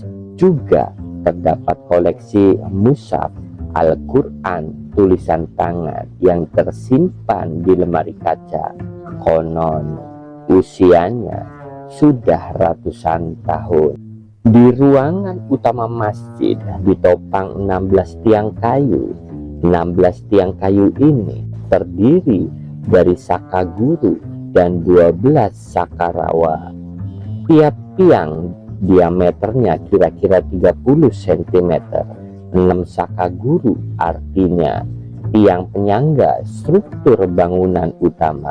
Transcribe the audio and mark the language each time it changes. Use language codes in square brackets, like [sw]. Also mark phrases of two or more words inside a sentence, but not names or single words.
[id] Juga terdapat koleksi mushaf Al-Quran tulisan tangan yang tersimpan di lemari kaca. Konon usianya sudah ratusan tahun. Di ruangan utama masjid ditopang 16 tiang kayu. 16 tiang kayu ini terdiri dari saka guru dan 12 saka rawa. Tiap tiang diameternya kira-kira 30 cm. 6 saka guru artinya tiang penyangga struktur bangunan utama.